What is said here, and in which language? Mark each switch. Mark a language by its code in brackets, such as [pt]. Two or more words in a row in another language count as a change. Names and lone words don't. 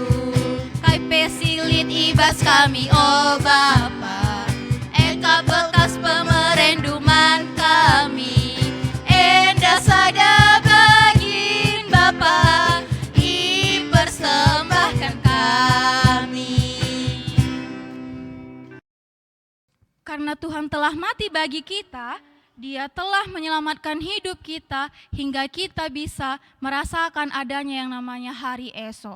[btx] Kai pesilit ibas kami oh Bapa, eka bekas pemerenduman kami. Enda sada bagin Bapa, persembahkan kami. [id] Karena Tuhan telah mati bagi kita, Dia telah menyelamatkan hidup kita hingga kita bisa merasakan adanya yang namanya hari esok.